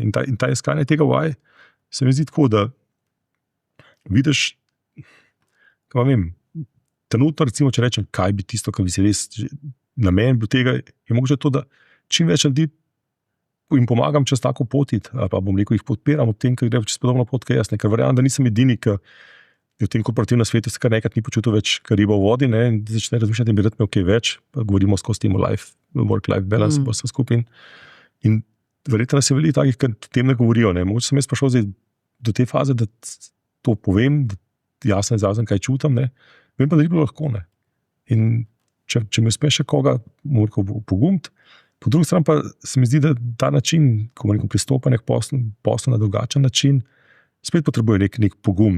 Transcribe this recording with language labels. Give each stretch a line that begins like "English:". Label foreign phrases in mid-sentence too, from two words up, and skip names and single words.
Slovenian: In ta iskanje tega why se mi zdi tako, da vidiš, kaj vem, trenutno recimo, če rečem, kaj bi tisto, kar bi si res namen bil tega, je mogoče to, da čim več ljudi jim pomagam čez tako potiti, ali pa bom rekel, jih podpiram v tem, ker gre čez podobno pot, kaj jaz, ker verjamem, da nisem edini, ki v tem korporativnem svetu se kar nekrat ni počutil več kar riba v vodi, ne, in začne razmišljati, da bi rad imel kaj več, pa govorimo skozi temu
English: work-life balance,
Slovenian: pa vse skupaj. In verjetno nas je veliko takih, ki o tem ne govorijo. Ne. Mogoče sem jaz prišel zdaj do te faze, da to povem, da jasno izrazim, kaj čutam, ne. Vem pa, da ni bilo lahko. Ne. In če mi uspe še koga pogumiti, po drugi strani pa se mi zdi, da ta način, ko bomo pristopanje k poslu na drugačen način, spet potrebuje nek pogum.